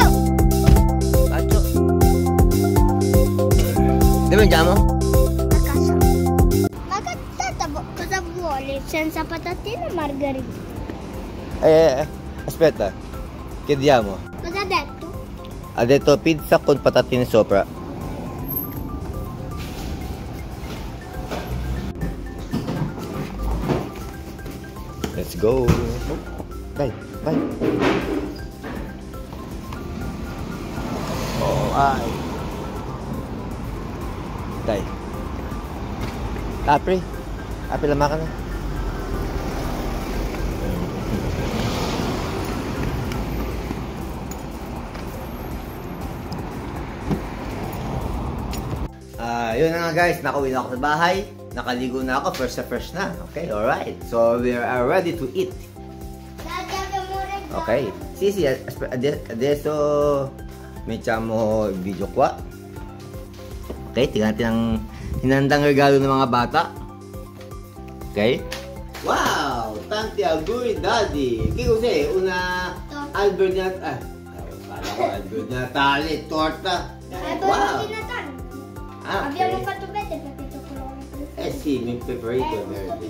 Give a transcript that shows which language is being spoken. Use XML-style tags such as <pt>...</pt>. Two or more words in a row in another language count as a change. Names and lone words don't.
<it>Bacio! Dove andiamo? A casa. Ma tata cosa vuole? Senza patatine o margherita? Aspetta. Chiediamo. Cosa ha detto? Ha detto pizza con patatine sopra.</it> <en>Let's go.</en> <it>Vai, vai. Oh, ay. Dai. Apri.</it> <tl>Apri lang makan na. Yun na nga guys, nakauwi na ako sa bahay. Nakaligo na ako, fresh na.</tl> <en>Okay, alright. So, we are ready to eat.</en> <it>Ok, sì, adesso mettiamo il video qua.</it> <tl>Ok, tingnan natin ang hinandang regalo ng mga bata. Ok? Wow!</tl> <it>Tanti auguri, Daddy! Che cos'è? Una albero di Natale?</it> <tl>Kala ko</tl> <it>albero di Natale, torta. Wow! Ah, okay. Abbiamo fatto vedere perché il colore preferito. Sì, il mio preferito è verde.</it>